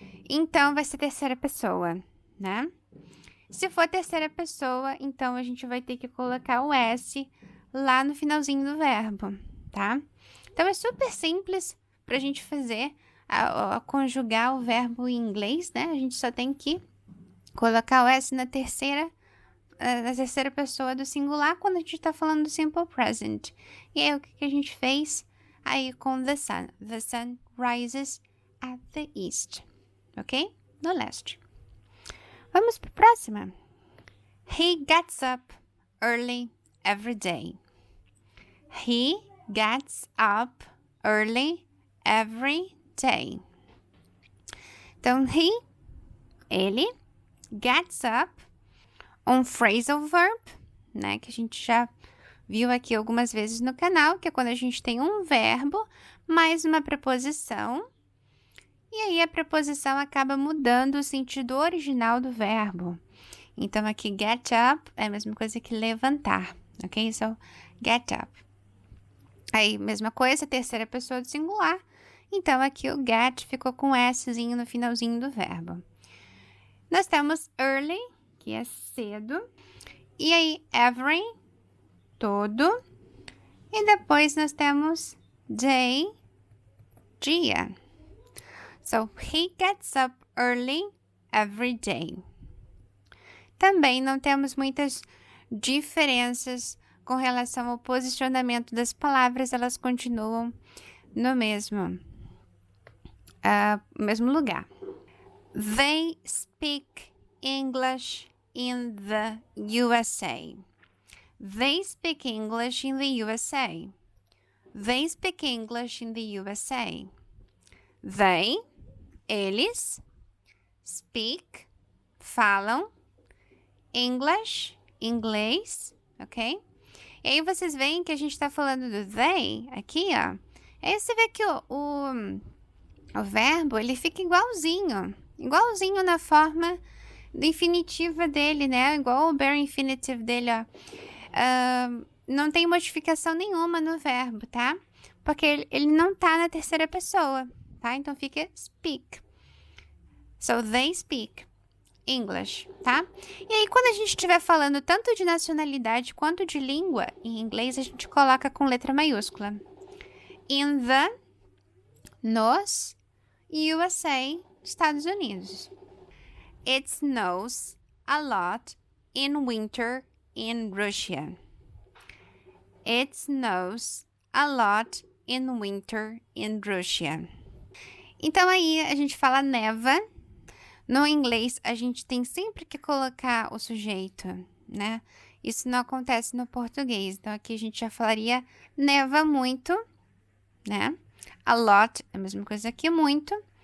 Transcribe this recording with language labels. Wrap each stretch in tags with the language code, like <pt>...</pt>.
<pt>Então, vai ser terceira pessoa, né? Se for terceira pessoa, então a gente vai ter que colocar o S lá no finalzinho do verbo, tá? Então, é super simples para a gente fazer, a conjugar o verbo em inglês, né? A gente só tem que colocar o S na terceira pessoa do singular quando a gente está falando do simple present. E aí, o que a gente fez? Aí, com</pt> <en>the sun. The sun rises at the east. Ok?</en> <pt>No leste. Vamos para a próxima.</pt> <en>He gets up early every day. He gets up early every day.</en> <pt>Então, ele, gets up, um phrasal verb, né, que a gente já viu aqui algumas vezes no canal, que é quando a gente tem um verbo mais uma preposição, e aí a preposição acaba mudando o sentido original do verbo. Então, aqui, get up é a mesma coisa que levantar, ok?</pt> <en>So, get up.</en> <pt>Aí, mesma coisa, terceira pessoa do singular. Então, aqui o get ficou com Szinho no finalzinho do verbo. Nós temos early, que é cedo. E aí, every, todo. E depois nós temos day, dia.</pt> <en>So, he gets up early every day.</en> <pt>Também não temos muitas diferenças com relação ao posicionamento das palavras, elas continuam no mesmo lugar.</pt> <en>They speak English in the USA. They speak English in the USA. They speak English in the USA.</en> <pt>They, eles, speak, falam, English, inglês, ok? E aí vocês veem que a gente tá falando do they aqui, ó. Aí você vê que o verbo, ele fica igualzinho na forma do infinitiva dele, né? Igual o bare infinitive dele, ó. Não tem modificação nenhuma no verbo, tá? Porque ele não tá na terceira pessoa, tá? Então fica speak.</pt> <en>So, they speak English,</en> <pt>tá? E aí, quando a gente estiver falando tanto de nacionalidade quanto de língua, em inglês a gente coloca com letra maiúscula. In the, nos, USA, Estados Unidos.</pt> <en>It snows a lot in winter in Russia. It snows a lot in winter in Russia.</en> <pt>Então, aí a gente fala neva. No inglês, a gente tem sempre que colocar o sujeito, né? Isso não acontece no português. Então, aqui a gente já falaria neva muito, né? A lot, é a mesma coisa que muito.</pt>